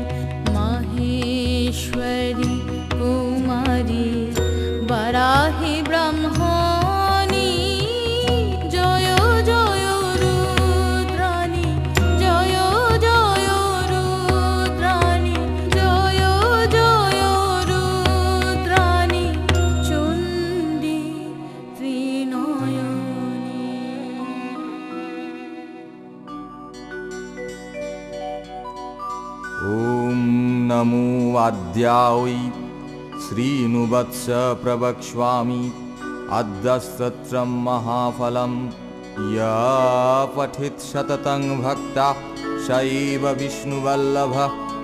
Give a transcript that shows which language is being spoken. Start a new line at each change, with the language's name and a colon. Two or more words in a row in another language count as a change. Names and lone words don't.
Bangla: মাহেশ্বরী কৌমারী বারাহি ব্রহ্মণী, জয় জয় রুদ্রাণী, জয় জয় রুদ্রাণী, জয় জয় রুদ্রাণী চণ্ডী ত্রিনয়নী।
Sanskrit: ॐ नमो आद्यायै श्रीनुवत्स प्रवक्ष्यामि, अद्यस्तत्रं महाफलं या पठेत् सततं भक्ता सैव विष्णुवल्लभः